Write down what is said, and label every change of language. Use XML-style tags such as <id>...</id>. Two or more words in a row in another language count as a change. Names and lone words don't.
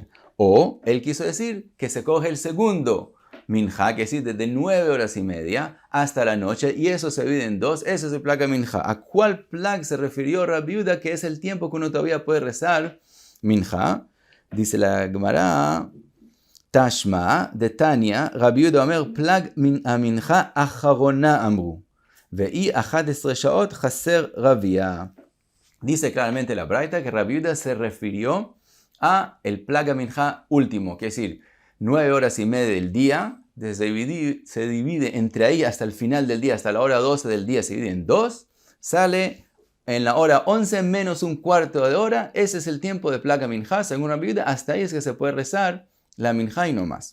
<es>O él quiso decir que se coge el segundo minja, que es decir, desde 9 horas y media hasta la noche, y eso se divide en 2, eso es el</es> <he>פלג מנחה.</he> <es>¿A cuál plag se refirió Rabbi Yehuda, que es el tiempo que uno todavía puede rezar minja? Dice la Gemara,</es> <arc>תא שמע דתניא,</arc> <he>רבי יהודה אומר פלג מנחה אחרונה אמרו והיא 11 שעות חסר רביע.</he> <es>Dice claramente la Braita que Rabbi Yehuda se refirió a el</es> <he>פלג מנחה</he> <es>último, que es decir, 9 horas y media del día, se divide entre ahí hasta el final del día, hasta la hora 12 del día, se divide en 2, sale en la hora 11 menos un cuarto de hora, ese es el tiempo de</es> <he>פלג מנחה,</he> <es>según Rabbi Yehuda, hasta ahí es que se puede rezar la minja y no más.</es>